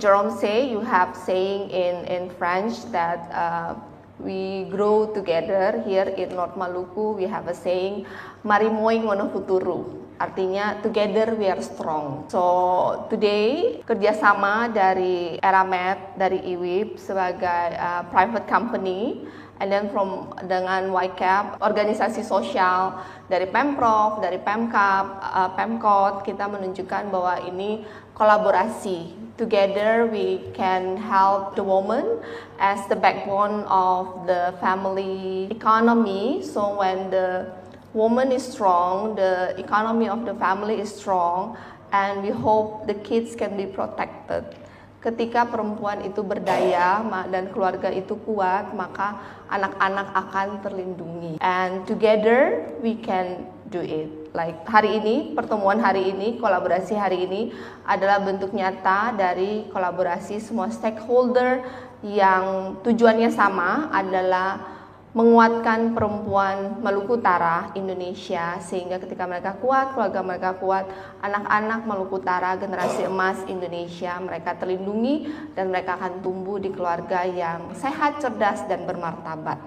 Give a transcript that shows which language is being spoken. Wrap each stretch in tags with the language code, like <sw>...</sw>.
<en>Jerome say, you have saying in French that we grow together. Here in North Maluku we have a saying,</en> <tft>Marimoy ngono futuru.</tft> <id>Artinya</id> <en>together we are strong. So today</en> <id>kerjasama dari Eramet, dari IWIP sebagai</id> <en>private company, and then</en> <id>dengan YCAP, organisasi sosial dari Pemprov, dari Pemkap, Pemkot, kita menunjukkan bahwa ini kolaborasi.</id> <en>Together we can help the woman as the backbone of the family economy. So when the woman is strong, the economy of the family is strong, and we hope the kids can be protected.</en> <id>Ketika perempuan itu berdaya dan keluarga itu kuat, maka anak-anak akan terlindungi.</id> <en>And together we can do it.</en> <id>Like hari ini, pertemuan hari ini, kolaborasi hari ini adalah bentuk nyata dari kolaborasi semua stakeholder yang tujuannya sama, adalah menguatkan perempuan Maluku Utara Indonesia, sehingga ketika mereka kuat, keluarga mereka kuat, anak-anak Maluku Utara generasi emas Indonesia, mereka terlindungi dan mereka akan tumbuh di keluarga yang sehat, cerdas, dan bermartabat.</id>